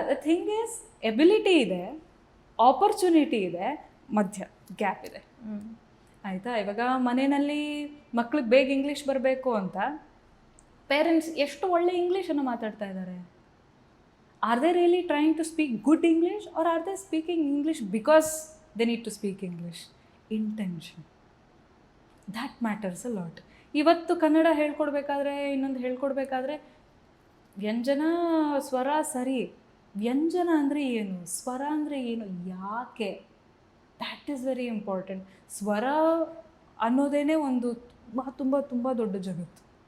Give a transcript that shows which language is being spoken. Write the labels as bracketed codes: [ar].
[en] the thing is, [kn] ability ಇದೆ, opportunity ಇದೆ, ಮಧ್ಯ ಗ್ಯಾಪ್ ಇದೆ ಆಯಿತಾ. ಇವಾಗ ಮನೆಯಲ್ಲಿ ಮಕ್ಳಿಗೆ ಬೇಗ ಇಂಗ್ಲೀಷ್ ಬರಬೇಕು ಅಂತ ಪೇರೆಂಟ್ಸ್ ಎಷ್ಟು ಒಳ್ಳೆ ಇಂಗ್ಲೀಷನ್ನು ಮಾತಾಡ್ತಾ ಇದ್ದಾರೆ. [en] Are they really trying to speak good English, are are they speaking English because they need to speak English? Intention, that matters a lot. [kn] ಇವತ್ತು ಕನ್ನಡ ಹೇಳ್ಕೊಡ್ಬೇಕಾದ್ರೆ, ಇನ್ನೊಂದು ಹೇಳ್ಕೊಡ್ಬೇಕಾದ್ರೆ ವ್ಯಂಜನ ಸ್ವರ ಸರಿ, ವ್ಯಂಜನ ಅಂದರೆ ಏನು, ಸ್ವರ ಅಂದರೆ ಏನು, ಯಾಕೆ, [en] That is very important. [kn] ಸ್ವರ ಅನ್ನೋದೇ ಒಂದು ತುಂಬ ತುಂಬ ತುಂಬ ದೊಡ್ಡ ಜಗತ್ತು.